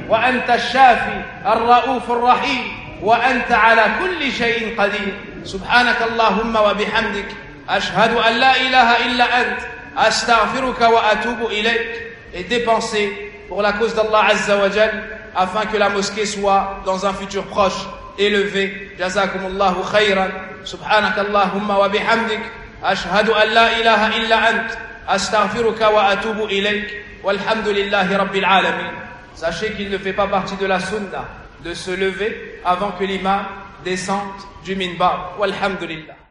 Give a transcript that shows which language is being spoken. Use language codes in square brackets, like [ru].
[ar] وأنت الشافي الرؤوف الرحيم وأنت على كل شيء قدير سبحانك اللهم وبحمدك أشهد أن لا إله إلا أنت أستغفرك وأتوب إليك. [fr] Et dépenser pour la cause d'Allah Azza wa Jal afin que la mosquée soit dans un futur proche élevé. [ar] جزاكم الله خيرا سبحانك اللهم وبحمدك أشهد أن لا إله إلا أنت أستغفرك وأتوب إليك والحمد لله رب العالمين. [fr] Sachez qu'il ne fait pas partie de la sunna de se lever avant que l'imam descende du minbar. Walhamdulillah.